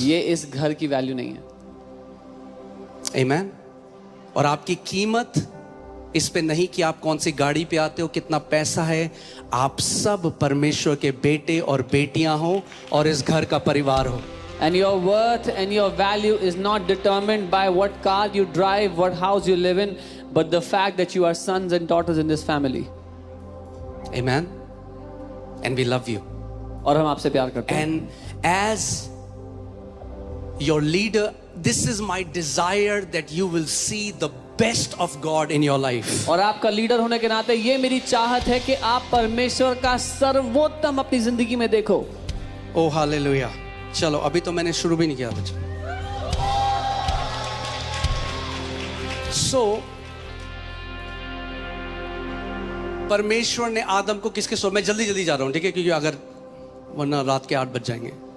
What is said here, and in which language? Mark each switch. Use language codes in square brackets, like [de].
[hi] ये इस घर की वैल्यू नहीं है। [en] Amen. [hi] और आपकी कीमत इस पे नहीं कि आप कौन सी गाड़ी पे आते हो, कितना पैसा है। आप सब परमेश्वर के बेटे और बेटियां हो और इस घर का परिवार हो। [en] And your worth and your value is not determined by what car you drive, what house you live in, but the fact that you are sons and daughters in this family. Amen. And we love you. [hi] और हम आपसे प्यार करते हैं। [en] And as your leader, this is my desire that you will see the best of God in your life. [hi] और आपका leader होने के नाते ये मेरी चाहत है कि आप परमेश्वर का सर्वोत्तम अपनी जिंदगी में देखो। [en] Oh hallelujah. [hi] चलो, अभी तो मैंने शुरू भी नहीं किया बच्चा। So परमेश्वर ने आदम को किसके स्वरूप, मैं जल्दी जा रहा हूं, ठीक है, क्योंकि अगर वरना रात के 8 बज जाएंगे।